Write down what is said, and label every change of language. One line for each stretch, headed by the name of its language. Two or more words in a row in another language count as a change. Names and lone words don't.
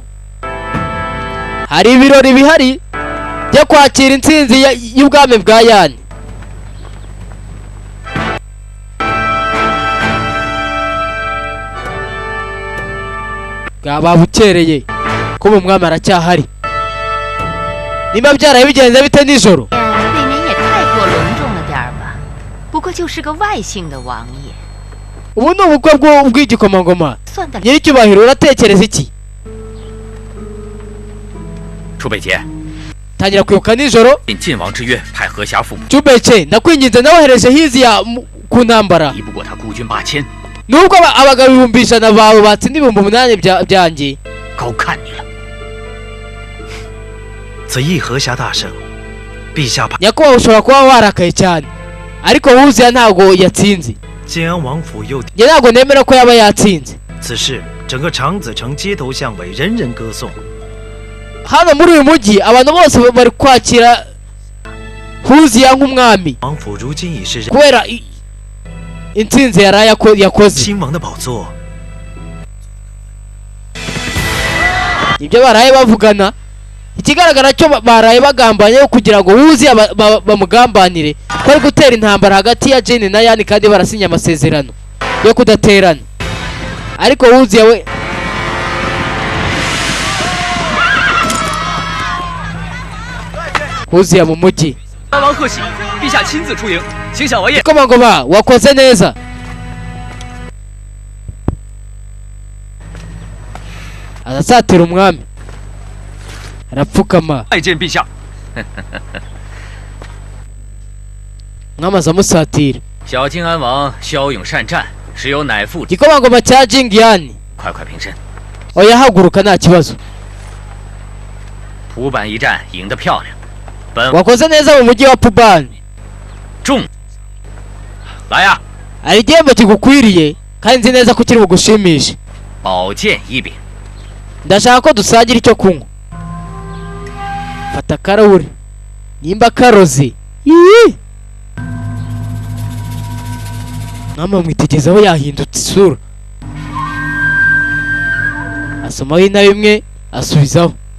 Kinyarwanda: Hari ibirori bihari byo kwakira intsinzi y'ubwami bwa Yani. Babukereye ko mu mwami aracyahari. Niba byaraye bigenze bite nijoro?
Chinese: 未免也太过隆重了点儿吧。不过就是个外姓的王爷。
Kinyarwanda: Ubu ni ubukwe bw'igikomangoma. Nyiricyubahiro uratekereza iki? 楚北杰， Tangira kwibuka nijoro.
Chinese: 应晋王之约，派河侠父母。
Kinyarwanda: Chubeche ndakwinginze nawohereje Hiziya ku ntambara.
Chinese: 敌不过他孤军8000。
Kinyarwanda: Nubwo abagabo 1000 bawe batsinda 8,000 byanjye.
Chinese: 高看你了。此议河侠大胜，陛下怕。
Kinyarwanda: Nyakubahwa ushobora kuba warakaye cyane, ariko Hiziya ntago yatsinze.
Chinese: 建安王府又。
Kinyarwanda: Njye ntago nemera ko yaba yatsinze.
Chinese: 此事整个长子城街头巷尾人人歌颂。
Kinyarwanda: Hano muri uyu mujyi abantu bose bari kwakira Hiziya nk'umwami.
Chinese: 王府如今已是
Kinyarwanda: kubera intsinzi yakoze.
Chinese: 亲王的宝座。
Kinyarwanda: Ibyo baraye bavugana. Ikigaragara cyo baraye bagambanye kugira ngo Hiziya bamugambanire ko ari gutera intambara hagati ya Jin na Yani kandi barasinya amasezerano yo kudaterana. Ariko Hiziya we Hiziya mu mujyi.
Chinese: 王贺喜，陛下亲自出迎，请小王爷。
Kinyarwanda: Komangoma wakoze neza. Azasatira umwami. Arapfukama.
Chinese: 拜见陛下。
Kinyarwanda: Mwamaza musatira.
Chinese: 小靖安王骁勇善战，实有乃父。
Kinyarwanda: Igikomangoma cya Jingyani.
Chinese: 快快平身。
Kinyarwanda: Oya haguruka nta kibazo.
Chinese: 蒲坂一战赢得漂亮。本
Kinyarwanda: Wakoze neza mu mujyi wa Puban.
Chinese: 中。来呀！
Kinyarwanda: Ari igihembo kigukwiriye kandi nzi neza ko kiri bugushimishe.
Chinese: 宝剑一柄。
Kinyarwanda: Ndashaka ko dusangira icyo kunywa. Fata karahuri. Nimba karoze. Mama mwitegezaho yahindutse isura. Asomaho ina bimwe asubizaho.